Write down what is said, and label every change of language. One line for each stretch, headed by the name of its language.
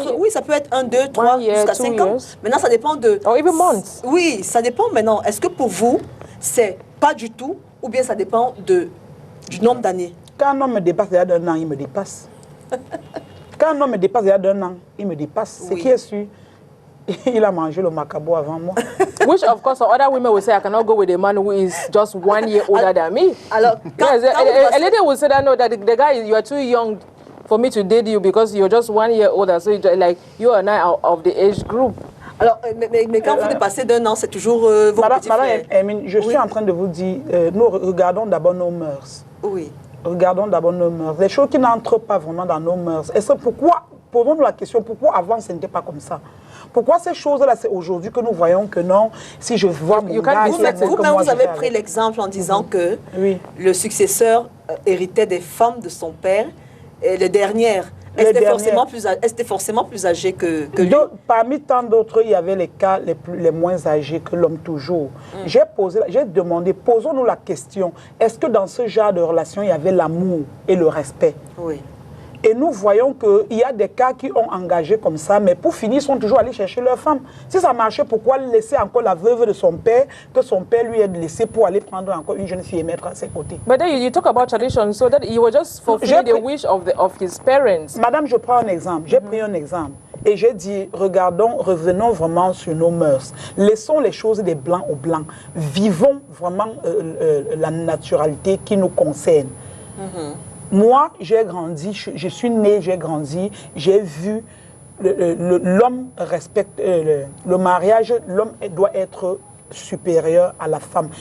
French: Ça peut être 1, 2, 3, jusqu'à 5 ans. Maintenant, ça dépend de... Oui, ça dépend maintenant. Est-ce que pour vous, c'est pas du tout, ou bien ça dépend du nombre d'années? Quand un homme me dépasse il y a d'un an, il me dépasse. Quand un homme me dépasse il y a d'un an, il me dépasse. C'est qui est sûr? Il a mangé le macabo avant moi.
English: Which, of course, other women will say, I cannot go with a man who is just 1 year older than me.
French: Alors,
English: a lady will say that, no, that the guy, you are too young for me to date you because you're just 1 year older. So, like, you and I are of the age group.
French: Alors, mais quand vous dépassez d'un an, c'est toujours vos petits frères. Madame, je suis en train de vous dire, nous regardons d'abord nos mœurs. Oui. Regardons d'abord nos mœurs. Les choses qui n'entrent pas vraiment dans nos mœurs. Et c'est pourquoi, posons-nous la question, pourquoi avant ce n'était pas comme ça? Pourquoi ces choses-là, c'est aujourd'hui que nous voyons que non, si je vois mon gars... Vous avez pris l'exemple en disant que le successeur héritait des femmes de son père, et les dernières, étaient forcément plus âgées que lui. Parmi tant d'autres, il y avait les cas les moins âgés que l'homme toujours. J'ai demandé, posons-nous la question, est-ce que dans ce genre de relation, il y avait l'amour et le respect? Oui. Et nous voyons qu'il y a des cas qui ont engagé comme ça, mais pour finir, ils sont toujours allés chercher leur femme. Si ça marchait, pourquoi laisser encore la veuve de son père, que son père lui ait laissé pour aller prendre encore une jeune fille et mettre à ses côtés?
English: But then you talk about tradition, so that you were just fulfilling the wish of his parents.
French: Madame, je prends un exemple. J'ai pris un exemple. Et j'ai dit, revenons vraiment sur nos mœurs. Laissons les choses des Blancs aux Blancs. Vivons vraiment la naturalité qui nous concerne. Moi, j'ai grandi, je suis née, j'ai grandi, j'ai vu l'homme respecte le mariage, l'homme doit être supérieur à la femme.